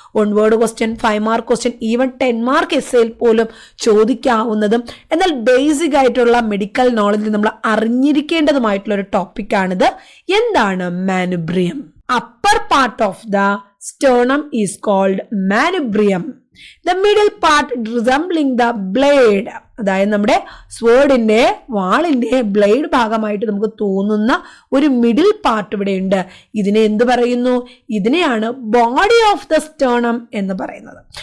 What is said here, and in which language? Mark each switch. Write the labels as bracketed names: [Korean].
[English] 1 word question, 5 mark question, even 10 mark essay [Malayalam] പോലും ചോദിക്കാവുന്നതും എന്നാൽ basic ആയിട്ടുള്ള മെഡിക്കൽ നോളജിൽ നമ്മൾ അറിഞ്ഞിരിക്കേണ്ടതുമായിട്ടുള്ള ഒരു ടോപ്പിക്കാണിത്. എന്താണ് മാനുബ്രിയം? [English] Upper part of the sternum is called manubrium. The middle part resembling the blade, [Malayalam] അതായത് നമ്മുടെ സ്വേർഡിന്റെ വാളിന്റെ ബ്ലേഡ് ഭാഗമായിട്ട് നമുക്ക് തോന്നുന്ന ഒരു മിഡിൽ പാർട്ട് ഇവിടെ ഉണ്ട്. ഇതിനെ എന്ത് പറയുന്നു? ഇതിനെയാണ് ബോഡി ഓഫ് ദ സ്റ്റേർണം എന്ന് പറയുന്നത്.